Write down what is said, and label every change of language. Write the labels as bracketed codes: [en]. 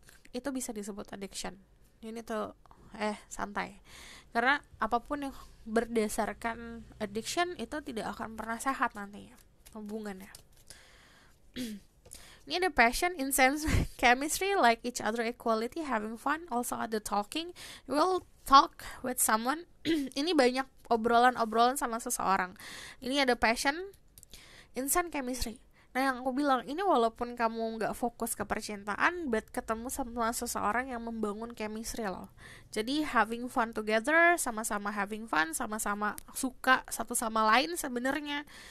[id] Itu bisa disebut addiction. Ini tuh santai, karena apapun yang berdasarkan addiction itu tidak akan pernah sehat nantinya hubungannya. Ini ada [en] passion, intense chemistry, like each other, equality, having fun. Also [id] ada [en] talking, you will talk with someone. [id] Ini banyak obrolan sama seseorang. Ini ada passion, instant chemistry. Nah yang aku bilang, ini walaupun kamu gak fokus ke percintaan, but ketemu sama seseorang yang membangun chemistry loh. Jadi [en] having fun together, [id] sama-sama having fun, sama-sama suka satu sama lain sebenarnya.